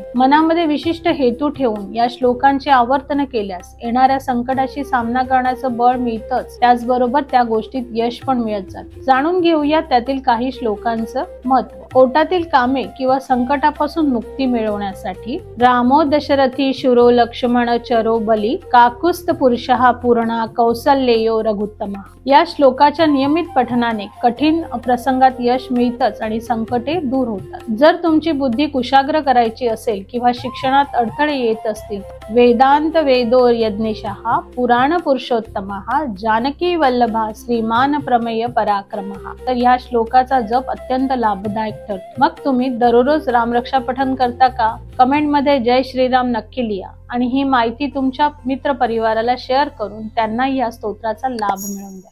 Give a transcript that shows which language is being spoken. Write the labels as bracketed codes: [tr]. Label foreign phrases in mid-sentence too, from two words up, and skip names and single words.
[mr] मनामध्ये विशिष्ट हेतू ठेवून या श्लोकांचे आवर्तन केल्यास येणाऱ्या संकटाशी सामना करण्याचं बळ मिळतंच, त्याचबरोबर त्या गोष्टीत यश पण मिळत जाते. जाणून घेऊया त्यातील काही श्लोकांचं महत्व. पोटातील कामे किंवा संकटापासून मुक्ती मिळवण्यासाठी [sa] रामो दशरथी शूरो लक्ष्मण चरो बली काकुस्त पुरुषः पूर्णा कौसल्येयो रघुत्तमा. [mr] या श्लोकाच्या नियमित पठनाने कठीण प्रसंगात यश मिळतंच आणि संकटे दूर होतात. जर तुमची बुद्धी कुशाग्र करायची असेल किंवा शिक्षणात अडथळे येत असतील, [sa] वेदांत वेदो यज्ञशः पुराण पुरुषोत्तमः जानकी वल्लभा श्रीमान प्रमेय पराक्रमः. [mr] तर या श्लोकाचा जप अत्यंत लाभदायक ठरतो. मग तुम्ही दररोज रामरक्षा पठण करता का? कमेंट मध्ये जय श्रीराम नक्की लिहा आणि ही माहिती तुमच्या मित्र परिवाराला शेअर करून त्यांना या स्तोत्राचा लाभ मिळवून द्या.